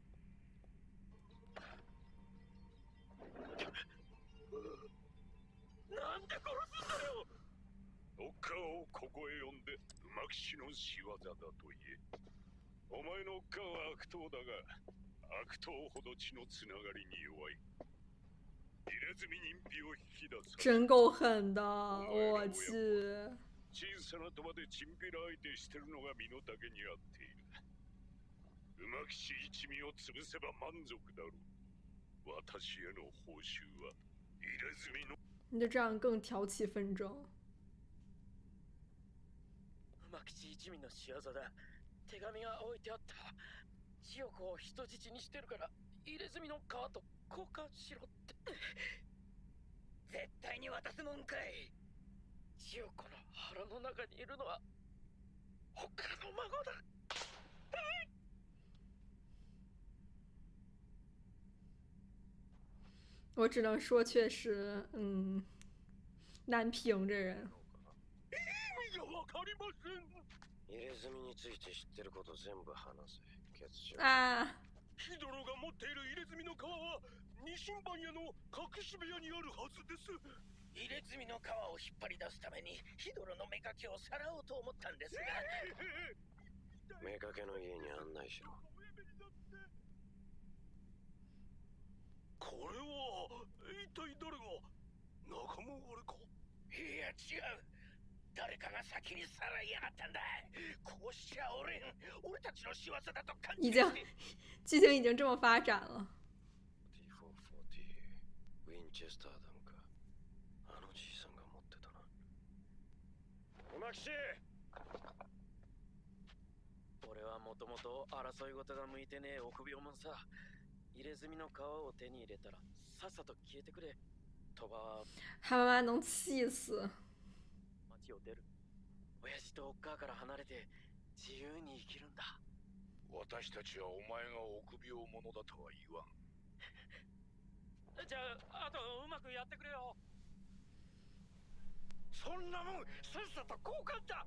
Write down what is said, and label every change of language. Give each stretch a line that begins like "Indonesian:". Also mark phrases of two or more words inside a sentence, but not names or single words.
Japanese: なんで殺すんだよ。おっかをここへ呼んで馬吉の仕業だと言え。お前のおっかは悪党だが、悪党ほど血のつながりに弱い。入れ墨人皮を引き出す。
Chinese: 真够狠的，我去。
Japanese: 小さな賭場でチンピラ相手してるのが身の丈に合っている。馬吉一味を潰せば満足だろう。私への報酬は入れ墨の。
Chinese: 你就这样更挑起纷争。
Japanese: 馬吉一味の仕業だ。手紙が置いてあった。千代子を人質にしてるから入れ墨の皮と交換しろって。絶対に渡すもんかい。千代子の腹の中にいるのは他の孫だ。
Chinese: 我只能说，确实，难评这人。
Japanese: 意味がわかりません。入れ墨について知ってること全部話せ。決しよう。啊，ヒドロが持っている入れ墨の皮はニシンバン屋の隠し部屋にあるはずです。入れ墨の皮を引っ張り出すためにヒドロの妾をさらおうと思ったんですが、妾の家に案内しろ。これは一体誰が？仲間割れか？いや違う、誰かが先にさらいやがったんだ。こうしちゃ俺たちの仕業だと勘違い
Chinese: 已经
Japanese: して
Chinese: 剧情已经这么发展了。
Japanese: T440 ウィンチェスター弾か。あのじいさんが持ってたな。馬吉、俺はもともと争い事が向いてねえ臆病者さ。入れ墨の皮を手に入れたらさっさと消えてくれ。鳥羽は
Chinese: 他妈妈能气死。
Japanese: 町を出る。親父とおっかから離れて自由に生きるんだ。私たちはお前が臆病者だとは言わん。じゃあ、あとうまくやってくれよ。そんなもんさっさと交換だ。